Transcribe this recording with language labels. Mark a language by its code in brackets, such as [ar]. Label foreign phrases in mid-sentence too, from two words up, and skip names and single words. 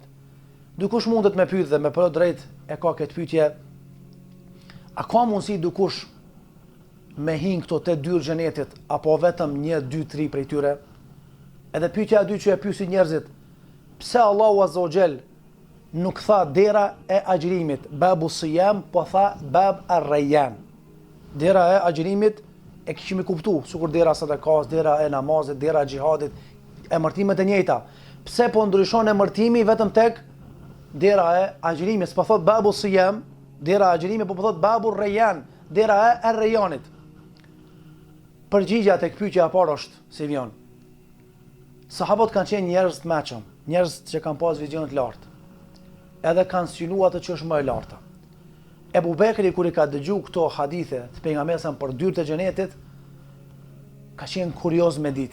[sq] Dikush mundet me pyet dhe me për drejt e ka këtë pyetje: a ka mundësi dikush me hin këto 8 dyrë xhenetit apo vetëm 1, 2, 3 prej tyre? Edhe pyetja e dytë që e pyesin njerëzit: pse Allahu [ar] عز وجل [sq] nuk tha dera e agjërimit, [ar] باب الصيام, [sq] po tha [ar] باب الريان? [sq] Dera e agjërimit e kishim kuptu, sikur dera e sadakas, dera e namazit, dera e xhihadit, emërtimet e njëjta. Pse po ndryshon emërtimi vetëm tek dera e agjërimit? S'po thot [ar] باب الصيام, [sq] dera e agjërimit, po thot [ar] باب الريان, [sq] dera e ar-rayyanit. Përgjigja tek pyetja e parë është si vjen. Sahabët kanë qenë njerëz të mëshëm, njerëz që kanë pas vizion të lartë, edhe kanë synu atë që është më e larta. Ebu Bekri, kur i ka dëgju këto hadithe të pejgamberit për dyrët e xhenetit, ka qenë kurioz me ditë.